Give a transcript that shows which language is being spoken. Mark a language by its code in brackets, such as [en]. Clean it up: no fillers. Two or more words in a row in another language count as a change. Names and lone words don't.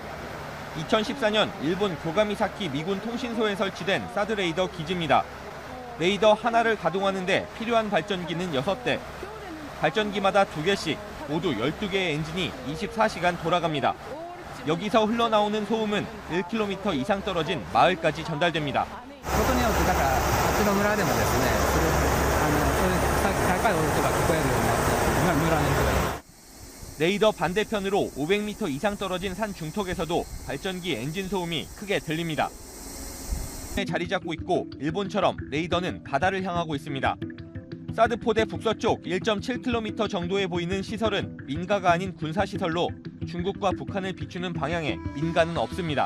[ko] 2014년 일본 교가미사키 미군 통신소에 설치된 사드 레이더 기지입니다. 레이더 하나를 가동하는데 필요한 발전기는 6대. 발전기마다 2개씩 모두 12개의 엔진이 24시간 돌아갑니다. 여기서 흘러나오는 소음은 1km 이상 떨어진 마을까지 전달됩니다. [ja] ことによってだからあっちの村でもですね、そういう高い音が聞こえるようになって村の人が [ko] 레이더 반대편으로 500m 이상 떨어진 산 중턱에서도 발전기 엔진 소음이 크게 들립니다. 자리 잡고 있고 일본처럼 레이더는 바다를 향하고 있습니다. 사드 포대 북서쪽 1.7km 정도에 보이는 시설은 민가가 아닌 군사시설로 중국과 북한을 비추는 방향에 민가는 없습니다.